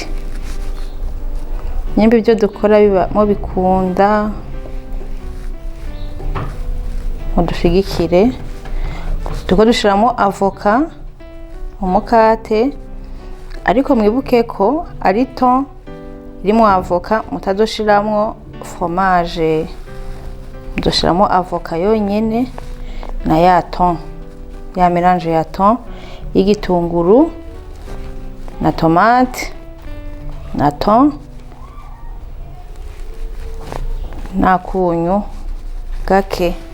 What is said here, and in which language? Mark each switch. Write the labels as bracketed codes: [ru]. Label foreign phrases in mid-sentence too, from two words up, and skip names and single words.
[rn] Nyimba ibyo dukora biba mo bikunda, mudushigikire. Tuko dushiramo avoka umukate, ariko mwibuke ko ari ton irimo avoka, mutadoshiramo fromage. Mudoshiramo avoka yonyene na ya ton, ya mélange ya ton y'igitunguru na tomate na ton na kunyu gake.